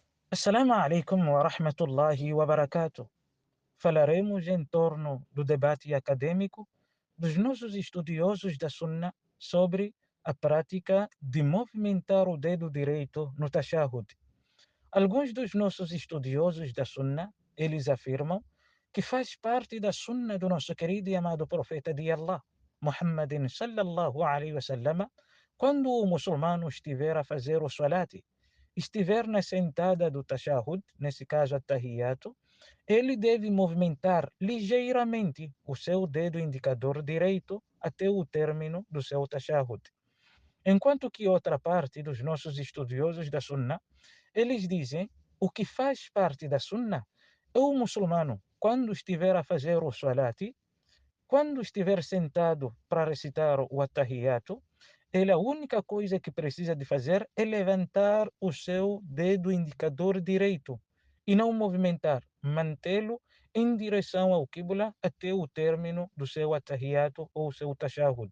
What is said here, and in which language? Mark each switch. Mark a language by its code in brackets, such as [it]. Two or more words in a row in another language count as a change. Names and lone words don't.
[ar] السلام عليكم ورحمة الله وبركاته. [pt] Falaremos em torno do debate acadêmico dos nossos estudiosos da Sunna sobre a prática de movimentar o dedo direito no tashahhud. Alguns dos nossos estudiosos da Sunna, eles afirmam que faz parte da Sunna do nosso querido e amado profeta de Allah, Muhammadin [ar] صلى الله عليه وسلم, [pt] quando o muçulmano estiver a fazer o salati, estiver na sentada do tashahhud, nesse caso at-tahiyyatu, ele deve movimentar ligeiramente o seu dedo indicador direito até o término do seu tashahhud. Enquanto que outra parte dos nossos estudiosos da Sunna, eles dizem o que faz parte da Sunna é o muçulmano, quando estiver a fazer o salati, quando estiver sentado para recitar o Attahiyatu, ele a única coisa que precisa de fazer é levantar o seu dedo indicador direito e não movimentar, mantê-lo em direção ao Qibla até o término do seu Attahiyatu ou seu Tashahhud.